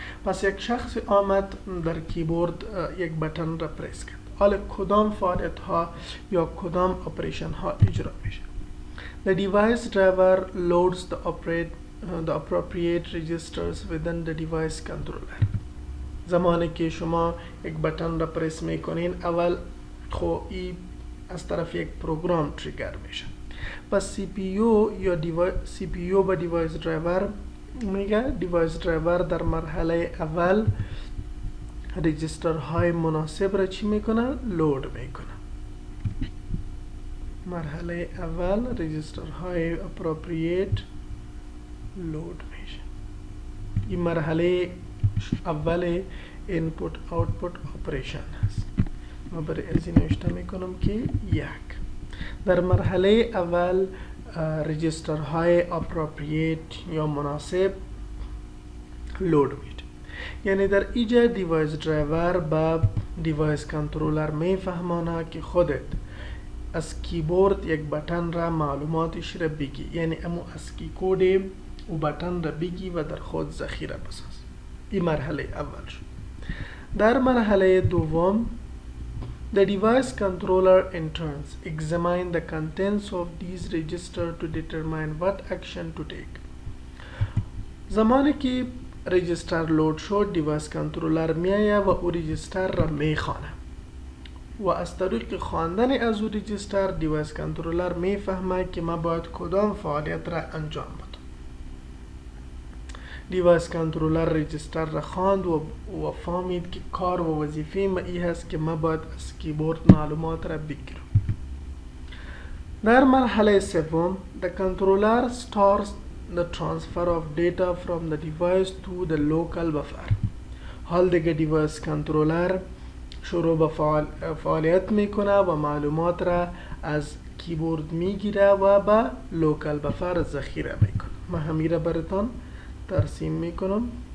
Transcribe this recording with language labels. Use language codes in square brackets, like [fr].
[fa] پس یک شخص آمد در کیبورد یک بटन را پرس کرد. حالا کدام فعالیت ها یا کدام اپریشن ها اجرا میشه؟ [en] The device driver loads the appropriate registers within the device controller. [fa] زمانی که شما یک بटन را پرس میکنین اول خو ای از طرف یک پروگرام تریگر میشه. پس سی پی یو به دیوایس درایور میگه. دیوایس درایور در مرحله اول رجیسترهای مناسب را چی میکنه؟ لود میکنه. مرحله اول رجیسترهای اپروپریت لود میشه. این مرحله اول اینپوت آوتپوت اپریشن هست. ما برای از این نوشته میکنم که یک. در مرحله اول رجیسترهای اپروپریت یا مناسب لود میشه. یعنی در اینجا دیوایس درایور با دیوایس کنترلر میفهمانه که خودت از کیبورد یک بटन را معلوماتش را بگی، یعنی امو از کی کود او بटन را بگی و در خود ذخیره بساز. این مرحله اول شد. در مرحله دوم [en] the device controller in turns examine the contents of these registers to determine what action to take. [fa] زمانی که رجیستر لود شد دیوایس کنترلر میایه و او رجیستر را میخوانه و از طریق خواندن از او رجیستر دیوایس کنترلر میفهمه که ما باید کدام فعالیت را انجام بدم. دیوایس کنترلر رجیستر را خواند و فهمید که کار و وظیفه ما ای هست که ما باید از کیبورد معلومات را بگیرم. در مرحله سوم [en] the controller starts the transfer of data from the device to the local buffer. [fa] حال دیگه دیوایس کنترلر شروع به فعالیت میکنه و معلومات را از کیبورد میگیره و به لوکال بفر ذخیره میکنه. من همیره براتون ترسیم میکنم.